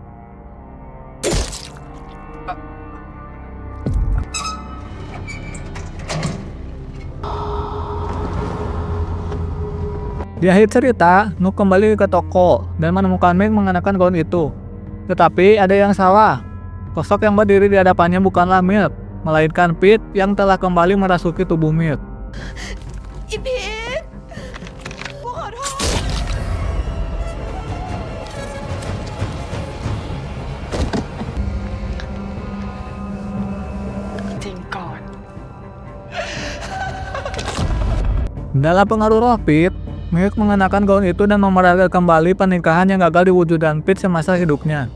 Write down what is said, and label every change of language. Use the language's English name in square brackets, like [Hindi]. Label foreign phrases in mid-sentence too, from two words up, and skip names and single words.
[Indonesian] Di akhir cerita, Nook kembali ke toko dan menemukan Milk mengenakan gaun itu. Tetapi ada yang salah. Sosok yang berdiri di hadapannya bukanlah Milk, melainkan Pete yang telah kembali merasuki tubuh Milk. [Thai] อีพีทกูขอโทษ [Indonesian] Dalam pengaruh roh Pete, Milk mengenakan gaun itu dan memerayakan kembali pernikahan yang gagal diwujudkan Pete semasa hidupnya.